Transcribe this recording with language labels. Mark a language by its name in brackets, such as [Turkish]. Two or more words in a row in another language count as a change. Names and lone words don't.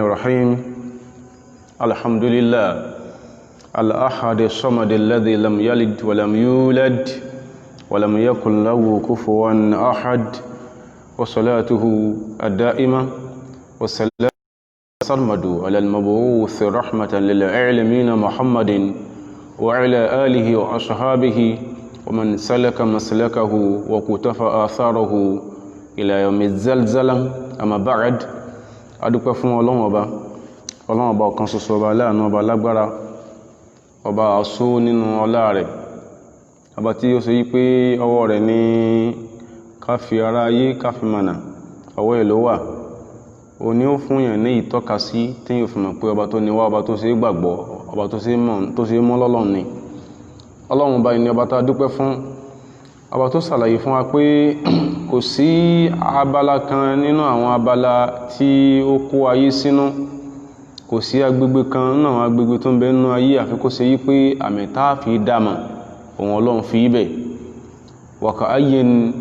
[Arabic] الرحيم الحمد لله الأحد الصمد الذي لم يلد ولم يولد ولم يكن له كفوا أحد وصلاته الدائمة والسلام سرمد على المبعوث رحمة للعالمين محمد وعلى آله وأصحابه ومن سلك مسلكه وكتف آثاره إلى يوم الزلزلة أما بعد adúpẹ́ [Yoruba] fún Ọlọ́run ọba ọ̀kan ṣoṣo ọba láàánú ọba lágbára ọba àṣó nínú ọlá rẹ̀ ọba tí ó ṣe yí pé ọwọ́ rẹ̀ ní ká fi ara ayé ká fi mọ̀nà ọwọ́ ẹ̀ ló wà ó ní ó fún yàn ní ìtọ́ka sí tí yóò fi mọ̀ pé ọba tó ní wá ọba tó ṣe gbàgbọ́ ọba tó ṣe mọ́ lọ́lọ́run ni Ọlọ́run ọba ni ọba tá a dúpẹ́ fún ọba tó ṣàlàyé fún wa pé kò sí abala kan nínú àwọn abala tí ó kó ayé sínú kò sí agbègbè kan nínú àwọn agbègbè tó ń bẹ nínú ayé àfi kó ṣe yí pé àmì tá a fi dámà òun Ọlọ́run fi ibẹ̀ wa ka'ayyin